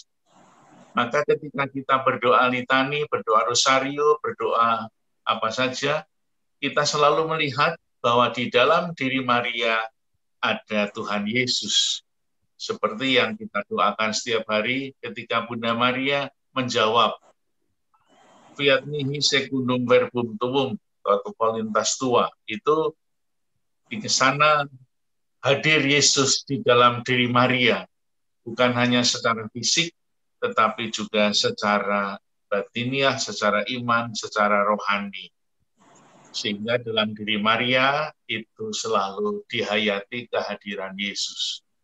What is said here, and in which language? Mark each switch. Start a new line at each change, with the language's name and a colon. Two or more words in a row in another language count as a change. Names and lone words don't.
Indonesian: Maka ketika kita berdoa litani, berdoa rosario, berdoa apa saja, kita selalu melihat bahwa di dalam diri Maria ada Tuhan Yesus. Seperti yang kita doakan setiap hari ketika Bunda Maria menjawab,
Latin: Fiat mihi secundum verbum tuum, atau voluntas tua.
Indonesian: Itu di sana hadir Yesus di dalam diri Maria. Bukan hanya secara fisik, tetapi juga secara batiniah, secara iman, secara rohani. Sehingga dalam diri Maria itu selalu dihayati kehadiran Yesus.